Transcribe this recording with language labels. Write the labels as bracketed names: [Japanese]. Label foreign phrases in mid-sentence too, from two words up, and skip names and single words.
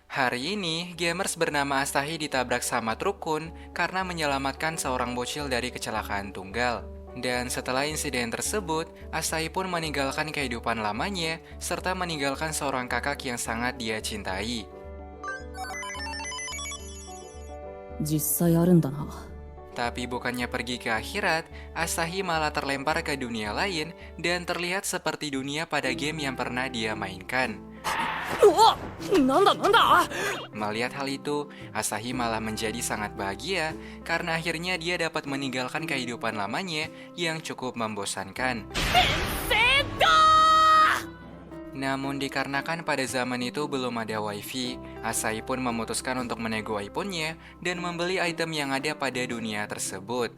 [Indonesian] Hari ini, gamers bernama Asahi ditabrak sama truk Kun karena menyelamatkan seorang bocil dari kecelakaan tunggal. Dan setelah insiden tersebut, Asahi pun meninggalkan kehidupan lamanya serta meninggalkan seorang kakak yang sangat dia cintai. [Japanese] 実際あるんだな。 [Indonesian] Tapi bukannya pergi ke akhirat, Asahi malah terlempar ke dunia lain dan terlihat seperti dunia pada game yang pernah dia mainkan. [Japanese] うわなんだなんだ。 [Indonesian] Melihat hal itu, Asahi malah menjadi sangat bahagia karena akhirnya dia dapat meninggalkan kehidupan lamanya yang cukup membosankan. Namun dikarenakan pada zaman itu belum ada wifi, Asahi pun memutuskan untuk menego iPhone-nya dan membeli item yang ada pada dunia tersebut.